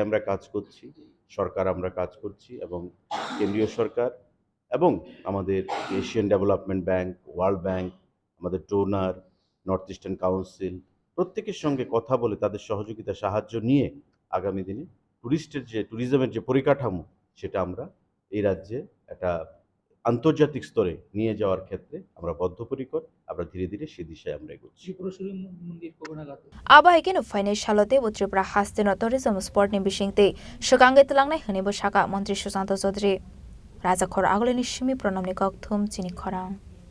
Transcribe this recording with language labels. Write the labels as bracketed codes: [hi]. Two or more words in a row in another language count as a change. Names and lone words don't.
[bn] আমরা কাজ করছি সরকার আমরা কাজ করছি এবং কেন্দ্রীয় সরকার এবং আমাদের এশিয়ান ডেভেলপমেন্ট ব্যাংক ওয়ার্ল্ড ব্যাংক আমাদের ডোনার নর্থ ইস্টার্ন কাউন্সিল প্রত্যেকের সঙ্গে কথা বলে তাদের সহযোগিতা সাহায্য নিয়ে আগামী দিনে ট্যুরিজমের যে পরিকাঠামো সেটা আমরা এই রাজ্যে একটা আন্তর্জাতিক স্তরে নিয়ে যাওয়ার ক্ষেত্রে আমরা বদ্ধপরিকর আমরা ধীরে ধীরে সে দিশায় আমরা এগোচ্ছি [trp] Abahaikino financial te Tripura hastino tourism sport ni bisingte shakange tilangnai hwni bo shaka মন্ত্রী সুশান্ত চৌধুরী রাজা খর আগলনি সিমি প্রণামনি ককথুম চিনি খরাং